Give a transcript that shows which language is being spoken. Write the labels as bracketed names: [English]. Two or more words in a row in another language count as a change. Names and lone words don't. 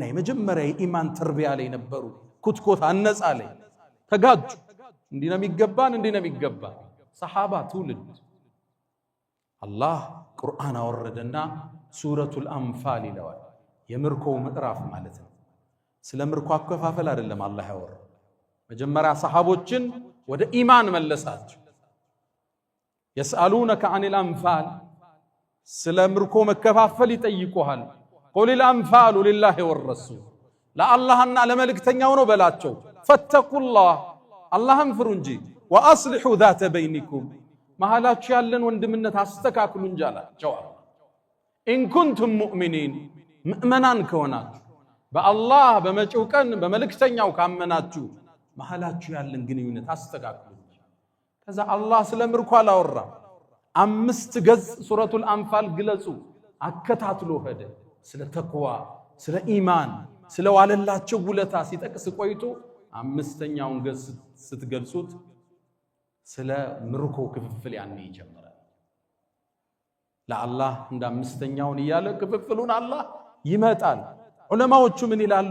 [Amharic] የመጀመሪያ የኢማን ተርቢያ ላይ ነበሩ። ኩትኮት አነጻ ላይ ተጋጁ። እንዲህ ነው የሚገባን፣ እንዲህ ነው የሚገባን። ሰሃባ ትውልድ አላህ ቁርአን አወረደና [Arabic] سورة الأنفال [Amharic] ይለዋል። የምርኮው ምዕራፍ ማለት ነው። ስለ ምርኮ አከፋፈል አይደለም አላህ ያወራው። መጀመሪያ ሰሃቦችን ወደ ኢማን መለሳቸው። [Arabic] يسألونك عن الأنفال [Amharic] ስለ ምርኮ መከፋፈል ይጠይቁሃል። [Arabic] قل الأنفال لله والرسول [Amharic] ለአላህና ለመልእክተኛው ነው በላቸው። [Arabic] فاتقوا الله [Amharic] አላህን ፍሩ እንጂ [Arabic] وأصلحوا ذات بينكم [Amharic] መሃላችሁ ያለን ወንድምነት አስተካክሉ እንጂ አላቸው። [Arabic] إن كنتم مؤمنين [Amharic] ምእመናን ከሆናችሁ በአላህ በመጪው ቀን በመልእክተኛው ካመናችሁ መሃላችሁ ያለን ግንኙነት አስተካክሉ። ከዛ አላህ ስለ ምርኮ አላወራ። 5 ገጽ [Arabic] سورة الأنفال [Amharic] ግለጹ አከታትሎ ሄደ። ስለ ተቅዋ፣ ስለ ኢማን፣ ስለ ዋለላቸው ውለታ ሲጠቅስ ቆይቶ 5ኛውን ገጽ ስትገልጹት ስለ ምርኮ ክፍፍል ያኔ ይጀምራል። ለአላህ እንደ 5ኛውን እያለ ክፍፍሉን አላህ ይመጣል። ዑለማዎቹ ምን ይላሉ?